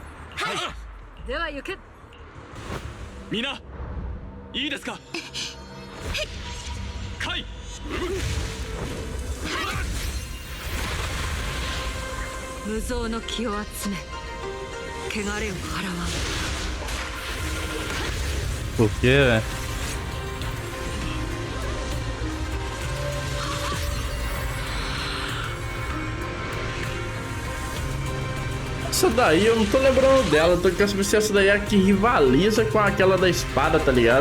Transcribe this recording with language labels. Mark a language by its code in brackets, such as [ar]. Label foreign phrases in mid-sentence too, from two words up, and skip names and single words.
[ja] はい。では行け。みんな、いいですか。カイ。無造の気を集め、汚れを払わん。 [pt] Por quê, velho? Essa daí eu não tô lembrando dela, eu tô querendo saber se essa daí é a que rivaliza com aquela da espada, tá ligado?